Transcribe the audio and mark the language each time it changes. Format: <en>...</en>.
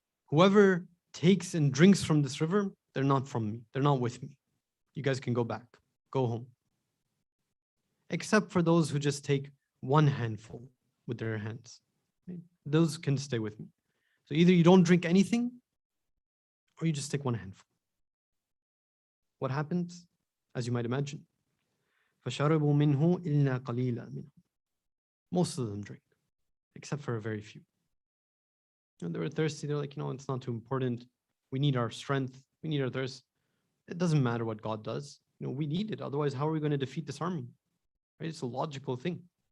<en>Whoever takes and drinks from this river, they're not from me, they're not with me. You guys can go back, go home. Except for those who just take one handful with their hands. Right? Those can stay with me. So either you don't drink anything, or you just take one handful. What happens? As you might imagine,</en> <ar>فَشَرَبُوا مِنْهُ إِلَّا قَلِيلًا مِنْهُ.</ar> <en>Most of them drink, except for a very few. They were thirsty. They're like, it's not too important. We need our strength. We need our thirst. It doesn't matter what God does. We need it. Otherwise, how are we going to defeat this army? Right? It's a logical thing.</en>